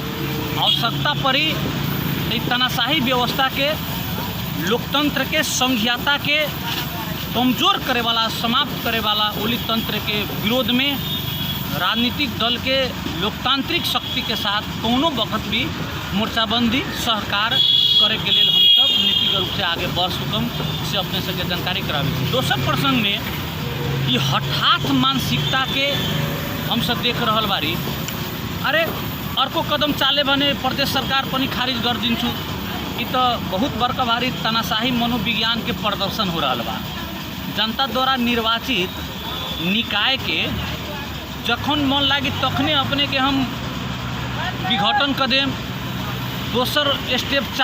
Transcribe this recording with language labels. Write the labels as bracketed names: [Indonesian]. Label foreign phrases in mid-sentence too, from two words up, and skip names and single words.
[Bhojpuri] आवश्यकता पड़ी तानाशाही व्यवस्था के, लोकतंत्र के, संघीयता के कमजोर करे वाला, समाप्त करे वाला ओली तंत्र के विरोध में राजनीतिक दल के लोकतांत्रिक शक्ति के साथ कोनो वक्त भी मोर्चाबंदी सहकार करे के लिए हम सब नीतिगत रूप से आगे बढ़ सकम से अपने सबके जानकारी कराबी। दोसर प्रसंग में ये हठात मानसिकता के हम सब देख रहा बारी। [Nepali] अरे अर्को कदम चाले भने प्रदेश सरकार पनि खारिज कर दिन्छु। [Bhojpuri] ये तो बहुत बड़का भारी तानाशाही मनोविज्ञान के प्रदर्शन हो रहा बा। जनता द्वारा निर्वाचित निकाय के जखन मन लागी तखने अपने के हम विघटन कर देम, दोसर स्टेप चाल देम।